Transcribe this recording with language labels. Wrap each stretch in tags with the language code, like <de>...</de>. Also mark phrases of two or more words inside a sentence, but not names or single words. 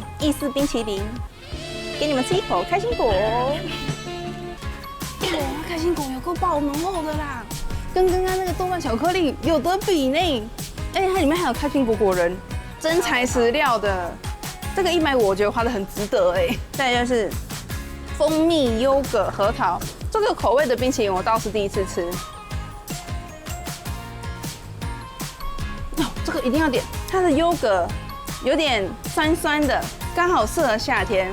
<zh>意式冰淇淋。給你們吃一口開心果，哇，開心果有夠爆濃厚的啦，跟剛剛那個豆瓣巧克力有得比呢。而且它裡面還有開心果果仁，真材實料的。這個150我覺得花得很值得哎。再來就是蜂蜜優格核桃，這個口味的冰淇淋我倒是第一次吃。哦，這個一定要點，它的優格有點酸酸的，剛好適合夏天。</zh>